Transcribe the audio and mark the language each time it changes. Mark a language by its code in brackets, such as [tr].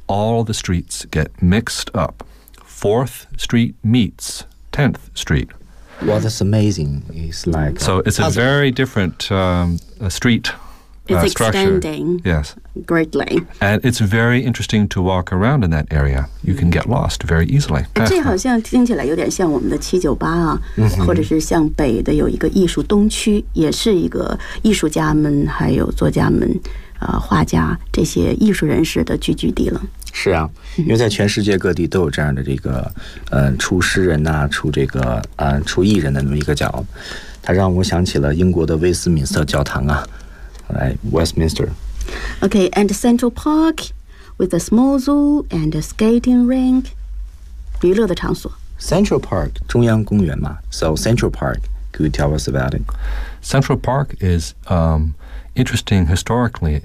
[en] All the streets get mixed up. Fourth Street meets 10th Street. Well, that's amazing. It's like so it's a very different street. It's extending、 yes. greatly. And it's very interesting to walk around in that area. You can get lost very easily. [zh] 这好像听起来有点像我们的七九八啊、mm-hmm. 或者是像北的有一个艺术东区也是一个艺术家们还有作家们、画家这些艺术人士的聚居地了。是啊因为在全世界各地都有这样的这个、出诗人啊出这个、出艺人的那么一个角。它让我想起了英国的威斯敏斯特教堂啊。 [en] Right, Westminster. Okay, and Central Park with a small zoo and a skating rink. [zh] 娱乐的场所 [en] Central Park, [zh] 中央公园嘛 [en] So Central Park, could you tell us about it? Central Park is interesting historically.